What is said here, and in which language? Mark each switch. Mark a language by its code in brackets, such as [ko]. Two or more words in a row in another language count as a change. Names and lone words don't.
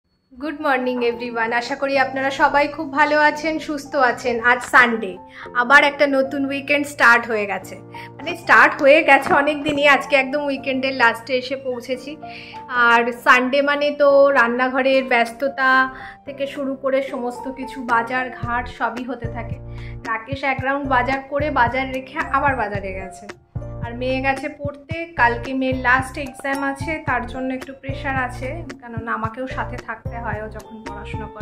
[en] Good morning everyone. [bn] আশা করি আপনারা সবাই খুব ভালো আছেন, সুস্থ আছেন। আজ সানডে, আবার একটা নতুন উইকেন্ড স্টার্ট হো গেছে, মানে স্টার্ট হো গেছে অনেক দিনই। আজকে একদম উইকেন্ডের লাস্টে এসে পৌঁছেছি। আর সানডে মানে তো রান্নাঘরের ব্যস্ততা থেকে শুরু করে সমস্ত কিছু বাজার ঘাট সবই হতে থাকে। রাকেশ এক রাউন্ড বাজার করে বাজার রেখে আবার বাজারে গেছে। আর মেয়ে গেছে পড়তে, কালকে মেয়ের [en] last exam [bn] আছে, তার জন্য একটু প্রেশার আছে, কারণ আমাকেও সাথে থাকতে হয় ও যখন পড়াশোনা করে।